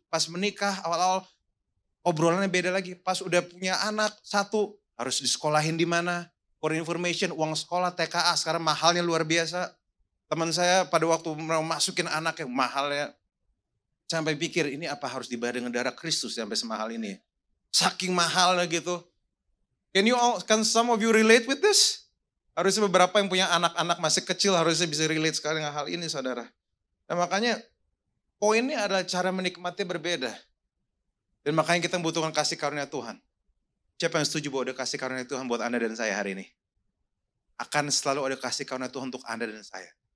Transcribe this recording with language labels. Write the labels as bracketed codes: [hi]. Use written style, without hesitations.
[id] Pas menikah, awal-awal obrolannya beda lagi. Pas udah punya anak 1, harus disekolahin di mana. [en] For information, [id] uang sekolah TKA sekarang mahalnya luar biasa. Teman saya pada waktu mau masukin anaknya mahalnya. Sampai pikir ini apa harus dibayar dengan darah Kristus sampai semahal ini. Saking mahalnya gitu. [en] Can some of you relate with this? [id] Harusnya beberapa yang punya anak-anak masih kecil harusnya bisa relate sekali dengan hal ini saudara. Nah makanya poinnya adalah cara menikmati berbeda. Dan makanya kita membutuhkan kasih karunia Tuhan. Siapa yang setuju bahwa ada kasih karunia Tuhan buat Anda dan saya hari ini? Akan selalu ada kasih karunia Tuhan untuk Anda dan saya.